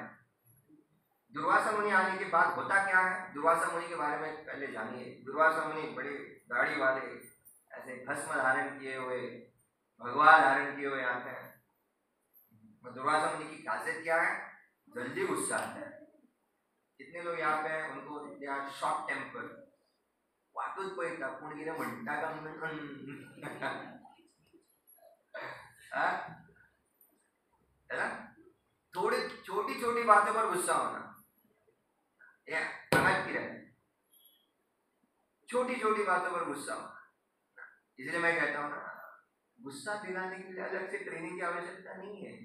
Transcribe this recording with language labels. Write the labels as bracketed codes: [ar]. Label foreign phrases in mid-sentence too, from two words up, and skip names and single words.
[hi] दुर्वासा मुनि आने के बाद होता क्या है, दुर्वासा मुनि के बारे में पहले जानिए। दुर्वासा मुनि बड़े दाढ़ी वाले, ऐसे भस्म धारण किए हुए, भगवा धारण किए हुए आते हैं। दुर्वासा मुनि की खासियत क्या है, जल्दी गुस्सा आता है। कितने लोग यहाँ पे हैं उनको [en] they are short temper, [kok] वाटूच पळयता पूण कितें म्हणटा काय म्हणून [hi] है ना। थोड़ी छोटी छोटी बातों पर गुस्सा होना, या समझ की रहे, छोटी छोटी बातों पर गुस्सा होना। इसलिए मैं कहता हूँ ना, गुस्सा दिलाने के लिए अलग से ट्रेनिंग की आवश्यकता नहीं है।